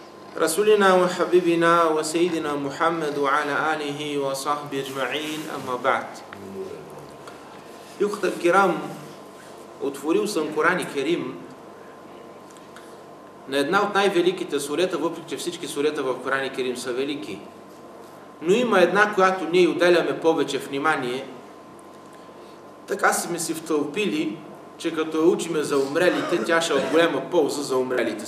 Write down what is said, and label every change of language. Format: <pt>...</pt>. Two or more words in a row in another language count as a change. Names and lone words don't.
<ar>رسولنا وحبيبنا وسيدنا محمد وعلى آله وصحبه أجمعين أما بعد. إخوة كرام,</ar> <bg>отворил съм Коран и Керим на една от най-великите сурета, въпреки че всички сурета в Коран и Керим са велики. Но има една, която ние отделяме повече внимание. Така сме си втълпили, че като я учиме за умрелите, тя ще е от голяма полза за умрелите.</bg>